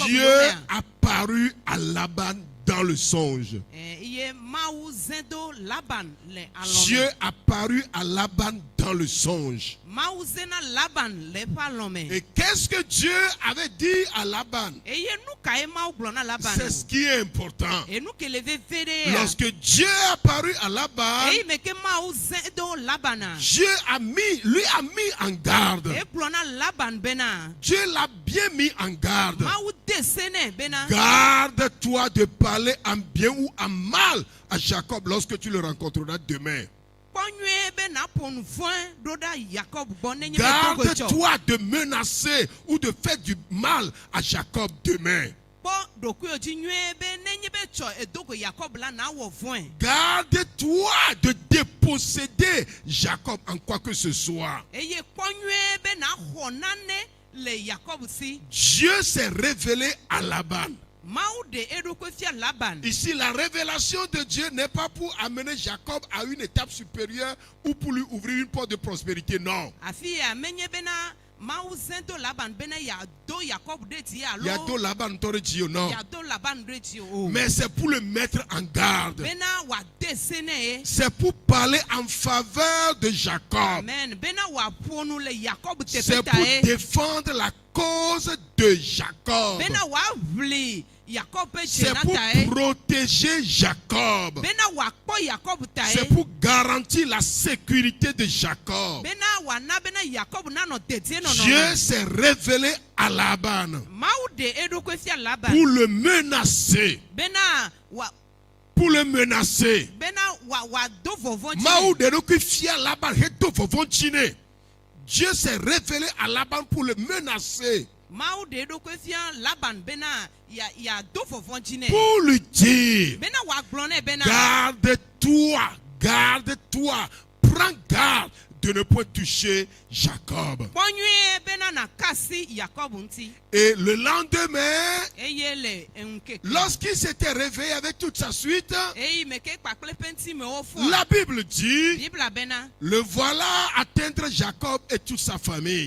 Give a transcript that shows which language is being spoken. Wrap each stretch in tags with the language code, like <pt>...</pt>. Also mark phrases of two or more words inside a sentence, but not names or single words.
<fr>Dieu</fr> <ee>yomea.</ee> <fr>apparut à Laban dans le songe.</fr> <ee>Eye Mawu zẽ ɖo Laban le alɔme.</ee> <fr>Dieu apparut à Laban dans le songe.</fr> <ee>Mawu zẽ na Laban le eƒe alɔme.</ee> <fr>Et qu'est-ce que Dieu avait dit à Laban?</fr> <ee>Eye nu kae Mawu gblɔ na Laban</ee> <fr>C'est ce qui est important.</fr> <ee>enu ke le veve ɖe ya.</ee> <fr>Lorsque Dieu apparut à Laban,</fr> <ee>eyi me ke Mawu zẽ ɖo Labana.</ee> <fr>Dieu lui a mis en garde.</fr> <ee>Egblɔ na Laban bena</ee> <fr>Dieu l'a bien mis en garde.</fr> <ee>Mawu de se nɛ bena</ee> <fr>Garde-toi de parler en bien ou en mal à Jacob lorsque tu le rencontreras demain.</fr> <ee>kpɔ nyuie be naƒo nu vɔ̃e ɖo ɖa Yakob gbɔ nenye be togo tsɔ.</ee> <fr>Garde-toi de menacer ou de faire du mal à Jacob demain.</fr> <ee>Kpɔ ɖokuiwo dzi nyuie be nenye be tsɔ edogo Yakob la nawɔ vɔ̃e.</ee> <fr>Garde-toi de déposséder Jacob en quoi que ce soit.</fr> <ee>Eye kpɔ nyuie be naxɔ nane le Yakob si.</ee> <fr>Dieu s'est révélé à Laban.</fr> <ee>Mawu de eɖokui fia Laban.</ee> <fr>Ici, la révélation de Dieu n'est pas pour amener Jacob à une étape supérieure ou pour lui ouvrir une porte de prospérité, non.</fr> <ee>Afi ya menye bena Mawu zẽ ɖo Laban bena yeado Yakob ɖe dzi</ee> <fr>Il y a</fr> <ee>alo d'autres Laban tɔrɔ dzi o, non. yeado Laban ɖe dzi o.</ee> <fr>Mais c'est pour le mettre en garde.</fr> <ee>Bena wòade se nɛ ye.</ee> <fr>C'est pour parler en faveur de Jacob.</fr> <ee>Amen. Bena wòaƒo nu le Yakob</ee> <fr>C'est</fr> <ee>teƒe ta</ee> <fr>pour</fr> <ee>ye.</ee> <fr>défendre la cause de Jacob.</fr> <ee>Bena wòaʋli Yakob ƒe</ee> <fr>C'est</fr> <ee>dzena</ee> <fr>pour</fr> <ee>ta ye.</ee> <fr>protéger Jacob.</fr> <ee>Bena wòakpɔ Yakob ta ye.</ee> <fr>C'est pour garantir la sécurité de Jacob.</fr> <ee>Bena wòana bena Yakob nanɔ dedie nɔnɔ</ee> <fr>Dieu</fr> <ee>me.</ee> <fr>s'est révélé à Laban</fr> <ee>Mawu de eɖokui fia Laban.</ee> <fr>pour le menacer.</fr> <ee>Bena</ee> <fr>Pour le menacer.</fr> <ee>wòado vɔvɔ̃ dzi Maou nɛ. de nous fia Laban heto vovonchine.</ee> <fr>Dieu s'est révélé à Laban pour le menacer.</fr> <ee>Mawu de eɖokui fia Laban bena yeado vɔvɔ̃ dzi nɛ.</ee> <fr>Pour lui dire,</fr> <ee>Bena wòagblɔ nɛ bena</ee> <fr>garde-toi, garde-toi, prends garde de ne point toucher Jacob.</fr> <ee>kpɔ nyuie bena nakasi Yakob ŋuti.</ee> <fr>Et le lendemain,</fr> <ee>Eye le ŋkeke.</ee> <fr>lorsqu'il s'était réveillé avec toute sa suite,</fr> <ee>Eyi me ke kpakple ƒe ŋtimewo fɔ.</ee> <fr>la Bible dit,</fr> <ee>Biblia bena</ee> <fr>le voilà atteindre Jacob et toute sa famille.</fr>